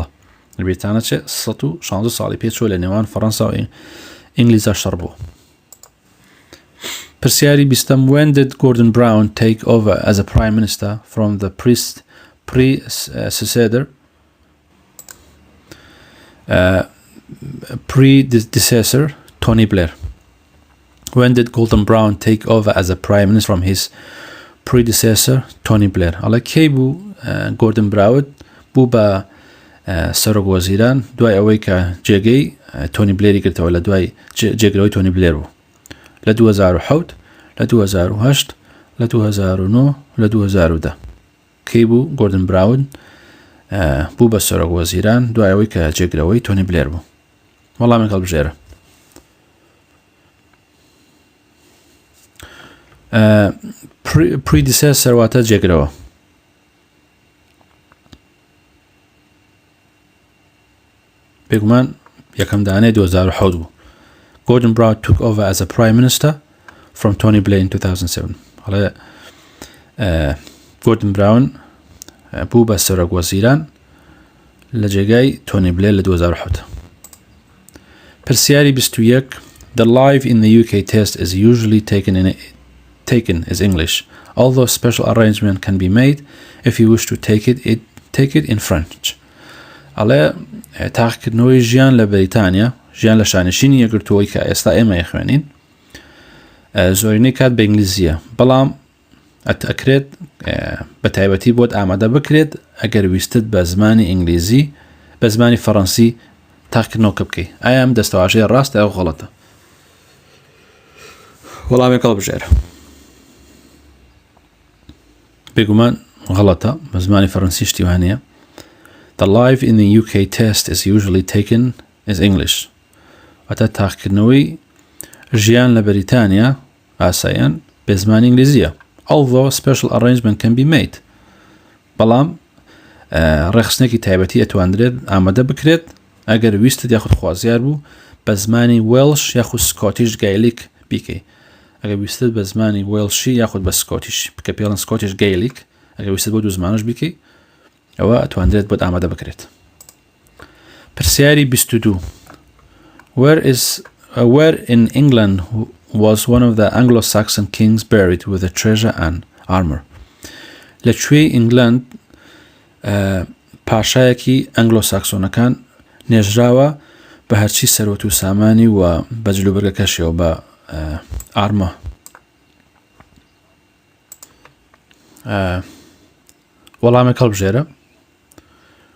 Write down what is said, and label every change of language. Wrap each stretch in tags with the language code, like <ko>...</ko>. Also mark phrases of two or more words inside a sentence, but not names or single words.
<ckb>لە بریتانیا چێ 116 ساڵی پێچوو لە نێوان فەڕەنسا و ئینگلیزە شەڕ بوو.</ckb> <en>پرسیاری 20م When did Gordon Brown take over as a prime minister from the predecessor Tony Blair? When did Gordon Brown take over as a prime minister from his predecessor Tony Blair?</en> <ckb>ئەڵێ کەی بوو Gordon Brown بوو بە سەرۆک وەزیران دوای ئەوەی کە جێگەی تۆنی بلێری کردەوە لە دوای جێگرەوەی تۆنی بلێر بوو لە 2007 لە 2008 لە 2009 لە 2010 کەی بوو گۆردن براون بوو بە سەرۆک وەزیران دوای ئەوەی کە جێگرەوەی تۆنی بلێر بوو. وەڵامێک هەڵبژێرە. predecessor واتە جێگرەوە. بێگومان یەکەم دانەی 2007 بوو.</ckb> <en>Gordon Brown took over as a prime minister from Tony Blair in 2007.</en> <ckb>حالا Gordon Brown بوو بە سەرۆک وەزیران لە جێگای تۆنی بلێر لە 2007.</ckb> <en>پرسیاری 21 The live in the UK test is usually taken as English, although special arrangement can be made if you wish to take it in French.</en> <ckb>ئەڵێ تاقیکردنەوەی ژیان لە بەریتانیا ژیان لە شانشینی یەکگرتووەی کە ئێستا ئێمە یەخوێنین زۆرینەی کات بە ئینگلیزیە بەڵام ئەکرێت بە تایبەتی بۆت ئامادە بکرێت ئەگەر ویستت بە زمانی ئینگلیزی بە زمانی فەڕەنسی تاقیکردنەوە بکەیت. ئایا ئەم دەستەواژەیە ڕاستە یان غەڵەتە؟ وەڵامێک هەڵبژێرە. بێگومان غەڵەتە بە زمانی فەڕەنسی شتیوانەیە.</ckb> <en>The live in the UK test is usually taken as English.</en> <ckb>واتە تاقیکردنەوەی ژیان لە بەریتانیا ئاساییان بە زمانی ئینگلیزیە.</ckb> <en>Although special arrangement can be made.</en> <ckb>بەڵام ڕێخستنێکی تایبەتی ئەتواندرێت ئامادە بکرێت ئەگەر ویستت یاخود خوازیار بوو بە زمانی وێڵش یاخود سکۆتیش گایلیک بیکەی. ئەگەر ویستت بە زمانی وێڵشی یاخود بە سکۆتیش بکە پێڵن سکۆتیش گایلیک ئەگەر ویستت بۆ دوو زمانش بیکەی ئەوە ئەتواندرێت بۆت ئامادە بکرێت.</ckb> <en>پرسیاری 22 Where in England was one of the Anglo-Saxon kings buried with a treasure and armor?</en> <ckb>لەکوێی ئینگلند پاشایەکی ئەنگلۆساکسۆنەکان نێژراوە بە هەرچی سەرۆت و سامانی و بەجلوبەرگەکەشیەوە بە ئارمە. وەڵامێک هەڵبژێرە.</ckb>